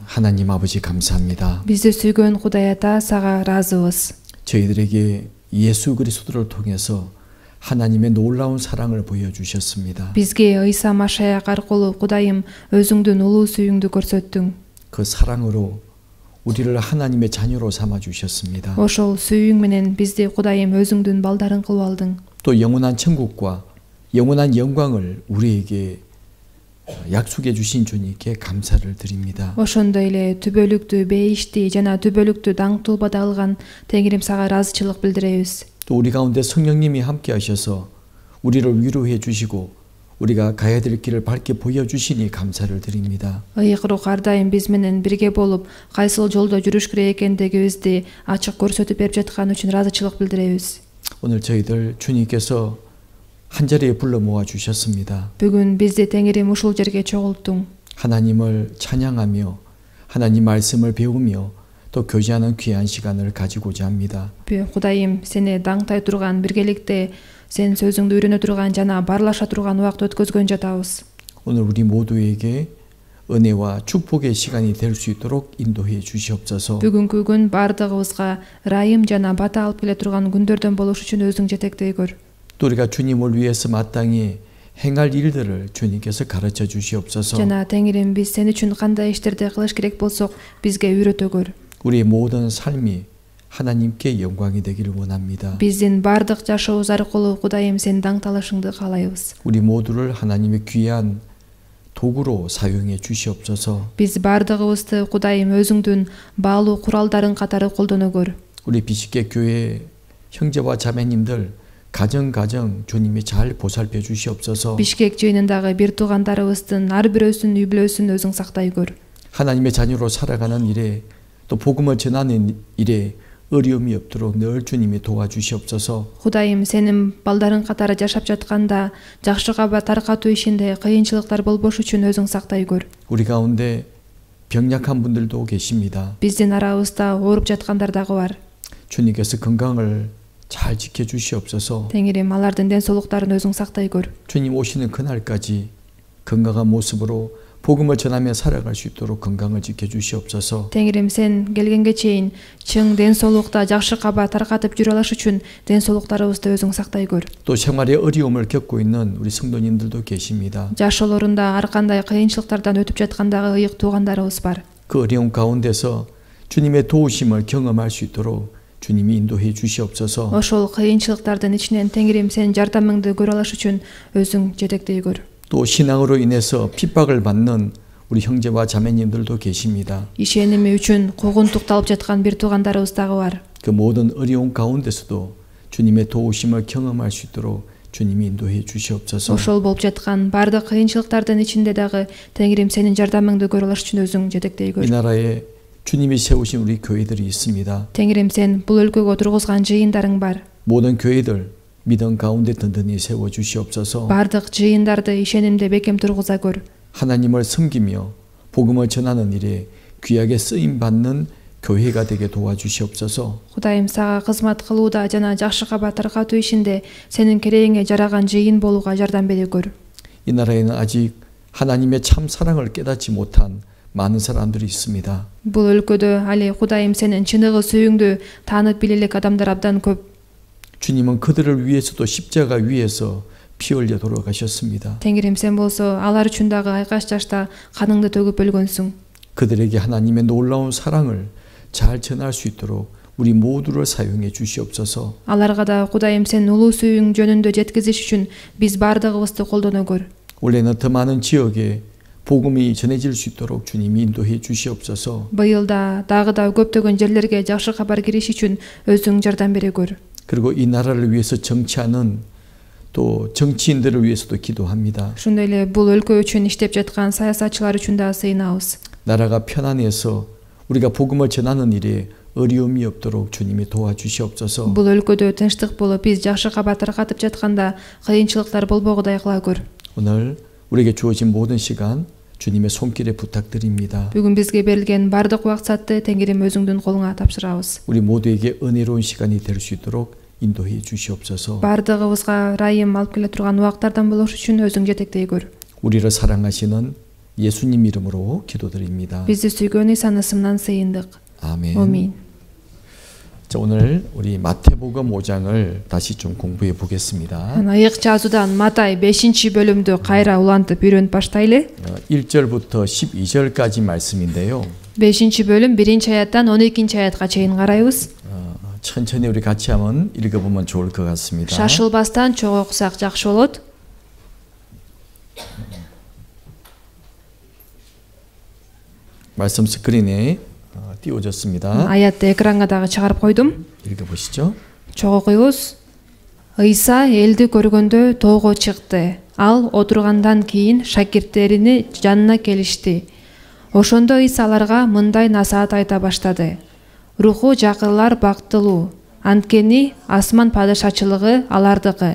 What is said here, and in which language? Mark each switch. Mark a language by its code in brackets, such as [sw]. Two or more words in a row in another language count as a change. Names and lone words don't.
[ko] 하나님 아버지 감사합니다. [ky] Бизди сүйгөн Кудай Ата, сага ыраазыбыз. [ko] 저희들에게 예수 그리스도를 통해서 하나님의 놀라운 사랑을 보여주셨습니다. [ky] Бизге Ыйса Машаяк аркылуу Кудайым өзүңдүн улуу сүйүүңдү көрсөттүң. [ko] 그 사랑으로 우리를 하나님의 자녀로 삼아 주셨습니다. [ky] Ошол сүйүүң менен бизди Кудайым өзүңдүн балдарың кылып алдың. [ko] 또 영원한 천국과 영원한 영광을 우리에게 약속해 주신 주님께 감사를 드립니다. [ky] Ошондой эле түбөлүктү, бейишти жана түбөлүктү даңктуулбада алган Теңирим сага ыраазычылык билдиребиз. [ko] 또 우리 가운데 성령님이 함께 하셔서 우리를 위로해 주시고 우리가 가야 될 길을 밝게 보여주시니 감사를 드립니다. [ky] Ыйык рух ар дайым биз менен бирге болуп, кайсыл жолдо жүрүш керек экендигибизди ачык көрсөтүп берип жатканы үчүн ыраазычылык билдиребиз. [ko] 오늘 저희들 주님께서 한 자리에 불러 모아 주셨습니다. [ky] Бүгүн бизди Теңирим ушул жерге чогулттуң. [ko] 하나님을 찬양하며 하나님 말씀을 배우며 또 교제하는 귀한 시간을 가지고자 합니다. [ky] Кудайым, сени даңтай турган биргеликте сен сөзүңдү үйрөнө турган жана барлаша турган убакыт өткөзгөн жатабыз. [ko] 오늘 우리 모두에게 은혜와 축복의 시간이 될 수 있도록 인도해 주시옵소서. [ky] Бүгүнкү күн бардыгыбызга ырайым жана бата алып келе турган күндөрдөн болуш үчүн өзүң жетектей көр. [ko] 또 우리가 주님을 위해서 마땅히 행할 일들을 주님께서 가르쳐 주시옵소서. [ky] Жана Теңирим, биз сен үчүн кандай иштерди кылыш керек болсок, бизге үйрөтө көр. [ko] 우리의 모든 삶이 하나님께 영광이 되기를 원합니다. [ky] Биздин бардык жашообуз аркылуу Кудайым сен даңталышыңды каалайбыз. [ko] 우리 모두를 하나님의 귀한 도구로 사용해 주시옵소서. [ky] Биз бардыгыбызды Кудайым өзүңдүн баалуу куралдарың катары колдоно көр. [ko] 우리 비식계 교회 형제와 자매님들 가정 주님이 잘 보살펴 주시옵소서. [ky] Бишкек жыйынындагы бир туугандарыбыздын ар бирөөсүн үй бүлөсүн өзүң сактай көр. [ko] 하나님의 자녀로 살아가는 일에 또 복음을 전하는 일에 어려움이 없도록 늘 주님이 도와주시옵소서. [ky] Кудайым, сенин балдарың катары жашап жатканда жакшы кабар таркатуу ишинде кыйынчылыктар болбош үчүн өзүң сактай көр. [ko] 우리 가운데 병약한 분들도 계십니다. [ky] Биздин арабызда ооруп жаткандар дагы бар. [ko] 주님께서 건강을 잘 지켜주시옵소서. [ky] Теңирим, алардын ден соолуктарын өзүң сактай көр. [ko] 주님 오시는 그날까지 건강한 모습으로 복음을 전하며 살아갈 수 있도록 건강을 지켜주시옵소서. [ky] Теңирим, сен келгенге чейин чың ден соолукта жакшы кабар таркатып жүрө алыш үчүн ден соолуктарыбызды өзүң сактай көр. [ko] 또 생활에 어려움을 겪고 있는 우리 성도님들도 계십니다. [ky] Жашоолорунда ар кандай кыйынчылыктардан өтүп жаткандагы ыйык туугандарыбыз бар. [ko] 그 어려움 가운데서 주님의 도우심을 경험할 수 있도록 주님이 인도해 주시옵소서. [ky] Ошол кыйынчылыктардын ичинен Теңирим, сен жардамыңды көрө алыш үчүн өзүң жетектей көр. [ko] 또 신앙으로 인해서 핍박을 받는 우리 형제와 자매님들도 계십니다. [ky] Ишеними үчүн куугунтукталып жаткан бир туугандарыбыз дагы бар. [ko] 그 모든 어려움 가운데서도 주님의 도우심을 경험할 수 있도록 주님이 인도해 주시옵소서. [ky] Ошол болуп жаткан бардык кыйынчылыктардын ичинде дагы Теңирим, сенин жардамыңды көрө алыш үчүн өзүң жетектей көр. [ko] 이 나라에 주님이 세우신 우리 교회들이 있습니다. [ky] Теңирим, сен бул өлкөгө тургузган жыйындарың бар. [ko] 모든 교회들 믿음 가운데 든든히 세워 주시옵소서. [ky] Бардык жыйындарды ишенимде бекем тургуза көр. [ko] 하나님을 섬기며 복음을 전하는 일에 귀하게 쓰임 받는 교회가 되게 도와주시옵소서. [ky] Кудайым, сага кызмат кылууда жана жакшы кабар таркатуу ишинде сенин керегиңе жараган жыйын болууга жардам бере көр. [ko] 이 나라에는 아직 하나님의 참 사랑을 깨닫지 못한 많은 사람들이 있습니다. [ky] Бул өлкөдө али Кудайым, сенин чыныгы сүйүүңдү таанып биле элек адамдар абдан көп. [ko] 주님은 그들을 위해서도 십자가 위에서 피 흘려 돌아가셨습니다. [ky] Теңирим, сен болсо алар үчүн дагы айкаш жашта каныңды төгүп өлгөнсүң. [ko] 그들에게 하나님의 놀라운 사랑을 잘 전할 수 있도록 우리 모두를 사용해 주시옵소서. [ky] Аларга да Кудайым, сен улуу сүйүүң жөнүндө жеткизиш үчүн биз бардыгыбызды колдоно көр. [ko] 올해는 더 많은 지역에 복음이 전해질 수 있도록 주님이 인도해 주시옵소서. [ky] Быйыл да дагы да көптөгөн жерлерге жакшы кабар кириш үчүн өзүң жардам бере көр. [ko] 그리고 이 나라를 위해서 정치하는 또 정치인들을 위해서도 기도합니다. [ky] Ошондой эле бул өлкө үчүн иштеп жаткан саясатчылар үчүн да сыйынабыз. [ko] 나라가 편안해서 우리가 복음을 전하는 일에 어려움이 없도록 주님이 도와주시옵소서. [ky] Бул өлкөдө тынчтык болуп, биз жакшы кабар таркатып жатканда кыйынчылыктар болбогудай кыла көр. [ko] 오늘 우리에게 주어진 모든 시간 주님의 손길에 부탁드립니다. [ky] Бүгүн бизге берилген бардык убакытты Теңирим өзүңдүн колуңа тапшырабыз. [ko] 우리 모두에게 은혜로운 시간이 될 수 있도록 인도해 주시옵소서. [ky] Бардыгыбызга ырайым алып келе турган убактардан болуш үчүн өзүң жетектей көр. [ko] 우리를 사랑하시는 예수님 이름으로 기도드립니다. [ky] Бизди сүйгөн Исанын ысымынан сыйындык. [ko] 아멘. [ky] Амин. [ko] 자, 오늘 우리 마태복음 5장을 다시 좀 공부해 보겠습니다. [ky] Айык жазуудан Матай 5-бөлүмдү кайра улантып үйрөнүп баштайлы. [ko] 1절부터 12절까지 말씀인데요. [ky] 5-бөлүм 1-аяттан 12-аятка чейин карайбыз. [ko] 천천히 우리 같이 한번 읽어보면 좋을 것 같습니다. [ky] Шашылбастан чогуу окусак жакшы болот. [ko] 말씀 스크린에 띄워졌습니다. [ky] Аятты экранга дагы чыгарып койдум. [ko] 읽어보시죠. [ky] Чогуу окуйбуз. Ыйса элди көргөндө тоого чыкты. Ал отургандан кийин шакирттерини жанына келишти. Ошондо Ыйса аларга мындай насаат айта баштады. Руху жакырлар бактылуу, анткени асман падышачылыгы алардыкы.